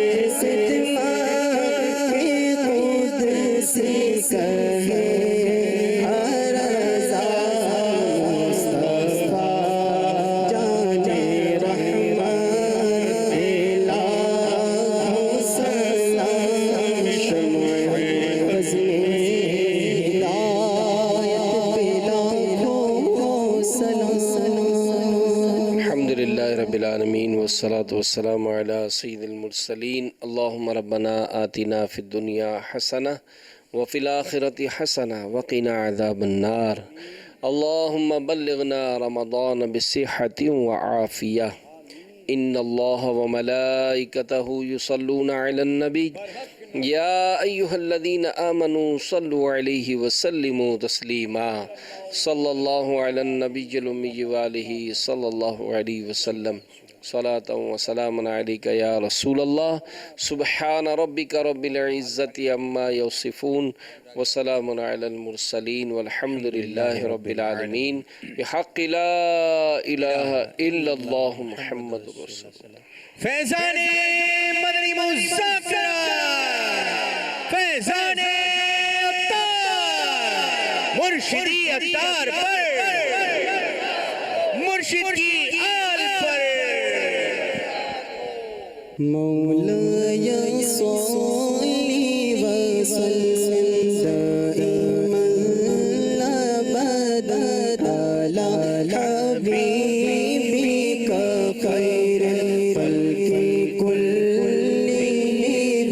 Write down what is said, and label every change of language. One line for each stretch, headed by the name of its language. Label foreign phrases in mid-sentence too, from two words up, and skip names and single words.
Urdu: سدما کے خود سے کہے ہر رضا، مصطفیٰ جانِ رحمان الہو سلام، شمع بزم ہدایت پہ لاکھوں سلام.
Arabic: الحمد لله رب العالمين والصلاة والسلام على سيد المرسلين. اللهم ربنا آتنا في الدنيا حسنة وفي الآخرة حسنة وقنا عذاب النار. اللهم بلغنا رمضان بالصحة والعافية. إن الله وملائكته يصلون على النبي يا أيها الذين آمنوا صلوا عليه وسلموا تسليما. صلى الله على النبي الأمي وآله صلى الله عليه وسلم. صلاة وسلاما عليك يا رسول الله. سبحان ربك رب العزة عما يصفون وسلام على المرسلين والحمد لله رب العالمين. بحق لا إله إلا الله محمد رسول الله.
Urdu: فیضانِ مدنی مذاکرہ، فیضانِ عطار، مرشدی عطار پر، مرشد کی آل پر.
Arabic: مولاي صل وسلم دائما أبدا على حبيبك خير الخلق كلهم.